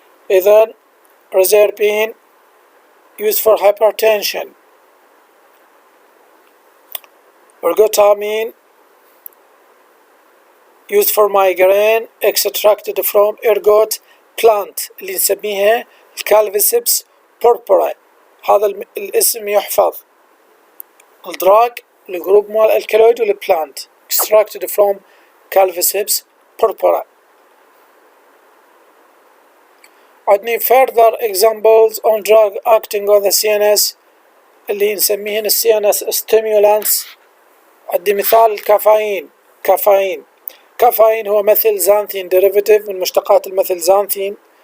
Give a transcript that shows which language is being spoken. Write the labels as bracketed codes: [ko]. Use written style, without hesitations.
[en] إذن Reserpine used for hypertension. Ergotamine used for migraine extracted from ergot [ar] plant اللي نسميها الكالفيسيبس purpura. هذا الاسم يحفظ. الدراج الجروب مال الكالويد والبلانت [en] extracted from calvisips purpura. عندنا further examples on drug acting on the CNS [ar] اللي نسميهن [en] CNS stimulants. [ar] عندي مثال الكافيين. كافيين هو مثيلزانثين derivative من مشتقات الميثيلزانثين.